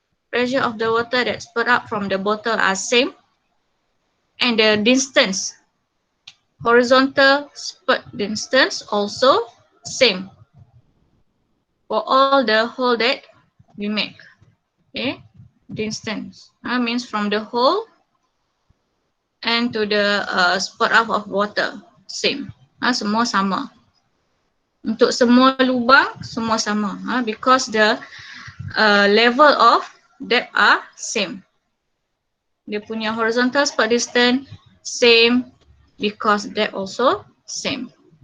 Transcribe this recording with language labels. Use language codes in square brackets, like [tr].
[en] Pressure of the water that spread up from the bottle are same, and the distance, horizontal spurt distance also same for all the hole that we make. Okay, distance means from the hole and to the spurt up of water same. [ms] Semua sama. Untuk semua lubang semua sama. [en] Because the level of depth are same. [ms] Dia punya [en] horizontal spurt distance same because depth also same.